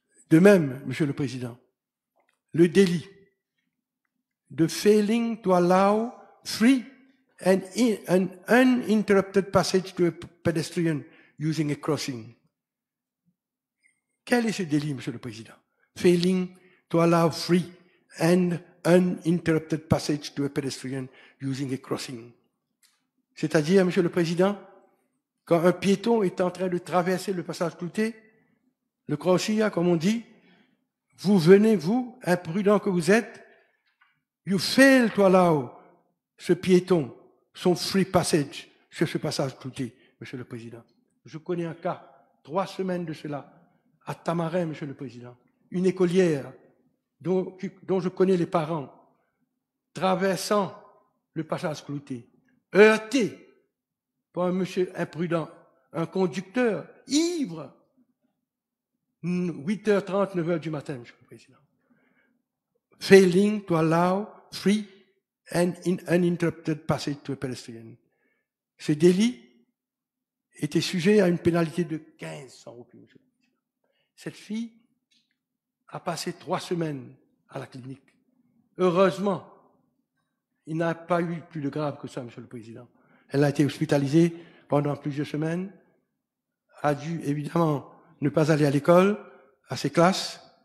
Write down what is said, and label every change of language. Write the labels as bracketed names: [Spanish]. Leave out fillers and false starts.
[French] De même, Monsieur le Président, le délit de [English] failing to allow free and uninterrupted passage to a pedestrian using a crossing. [French] Quel est ce délit, Monsieur le Président? [English] Failing to allow free and uninterrupted passage to a pedestrian using a crossing. [French] C'est-à-dire, Monsieur le Président, quand un piéton est en train de traverser le passage clouté, le crochet, comme on dit, vous venez, vous, imprudent que vous êtes, [English] you fail to allow [French] ce piéton son [English] free passage [French] sur ce passage clouté, Monsieur le Président. Je connais un cas, 3 semaines de cela, à Tamarin, Monsieur le Président, une écolière dont je connais les parents, traversant le passage clouté, heurté par un monsieur imprudent, un conducteur ivre, 8h30, 9h du matin, Monsieur le Président. [English] Failing to allow free and uninterrupted passage to a pedestrian. [French] Ce délit était sujet à une pénalité de 1500 roupies, Monsieur le Président. Cette fille a passé 3 semaines à la clinique. Heureusement, il n'a pas eu plus de grave que ça, Monsieur le Président. Elle a été hospitalisée pendant plusieurs semaines, a dû évidemment ne pas aller à l'école, à ses classes.